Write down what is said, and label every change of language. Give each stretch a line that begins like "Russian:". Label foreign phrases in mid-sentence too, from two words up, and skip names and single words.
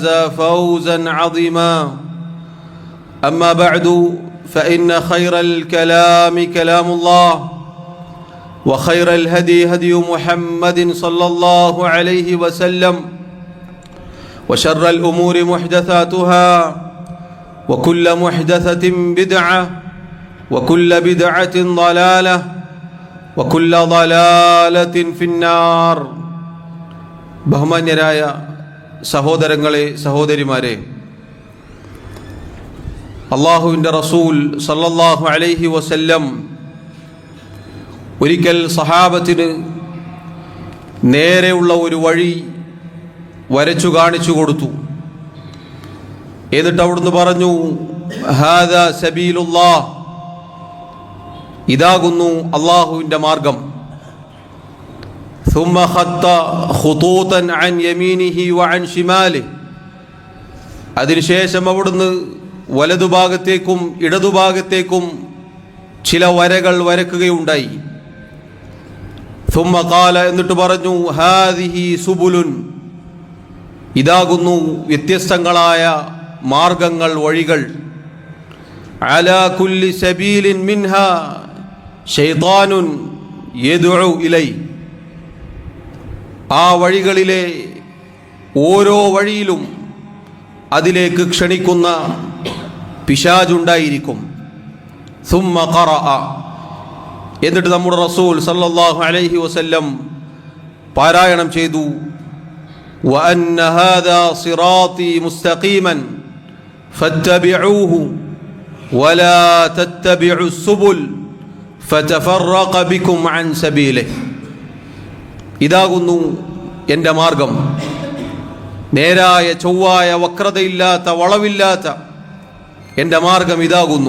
Arabic: فوزا عظيما أما بعد فإن خير الكلام كلام الله وخير الهدي هدي محمد صلى الله عليه وسلم وشر الأمور محدثاتها وكل محدثة بدعة وكل بدعة ضلالة وكل ضلالة في النار.
Malayalam: ബഹുമാന്യരായ സഹോദരങ്ങളെ സഹോദരിമാരെ, അല്ലാഹുവിൻ്റെ റസൂൽ
Arabic: صلى الله عليه وسلم
Malayalam: ഒരിക്കൽ സഹാബത്തിന് നേരെയുള്ള ഒരു വഴി വരച്ചു കാണിച്ചു കൊടുത്തു. എന്നിട്ട് അവിടുന്ന് പറഞ്ഞു,
Arabic: هذا سبيل الله,
Malayalam: ഇതാകുന്നു അള്ളാഹുവിൻ്റെ മാർഗം.
Arabic: ثم خط خطوطا عن يمينه وعن شماله,
Malayalam: അതിനുശേഷം അവിടുന്ന് വലതുഭാഗത്തേക്കും ഇടതുഭാഗത്തേക്കും ചില വരകൾ വരക്കുകയുണ്ടായി.
Arabic: ثم قال,
Malayalam: എന്നിട്ട് പറഞ്ഞു,
Arabic: هذه سبل,
Malayalam: ഇതാകുന്നു വ്യത്യസ്തങ്ങളായ മാർഗങ്ങൾ, വഴികൾ.
Arabic: على كل سبيل منها شيطان يدعو إليه,
Malayalam: ആ വഴികളിലെ ഓരോ വഴിയിലും അതിലേക്ക് ക്ഷണിക്കുന്ന പിശാചുണ്ടായിരിക്കും.
Arabic: ثم قرأ,
Malayalam: എന്നിട്ട് നമ്മുടെ റസൂൽ
Arabic: صلى الله عليه وسلم
Malayalam: പാരായണം ചെയ്തു,
Arabic: وأن هذا صراطي مستقيما فاتبعوه ولا تتبعوا السبل فتفرق بكم عن سبيله,
Malayalam: ഇതാകുന്നു എൻ്റെ മാർഗം, നേരായ ചൊവ്വായ വക്രതയില്ലാത്ത വളവില്ലാത്ത എൻ്റെ മാർഗം ഇതാകുന്നു.